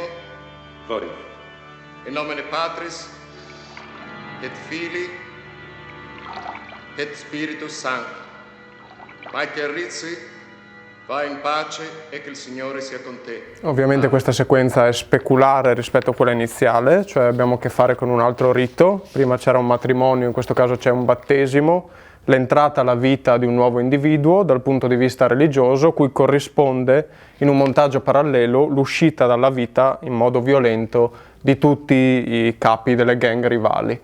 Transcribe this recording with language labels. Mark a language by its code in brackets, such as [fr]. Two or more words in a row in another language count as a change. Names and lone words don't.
[it] Voglio. [la] In nomine Patris, et Filii, et Spiritus Sancti. [it] Michael Rizzi, vai in pace e che il Signore sia con te. Ovviamente questa sequenza è speculare rispetto a quella iniziale, cioè abbiamo a che fare con un altro rito. Prima c'era un matrimonio, in questo caso c'è un battesimo, l'entrata alla vita di un nuovo individuo dal punto di vista religioso, cui corrisponde in un montaggio parallelo l'uscita dalla vita in modo violento di tutti i capi delle gang rivali.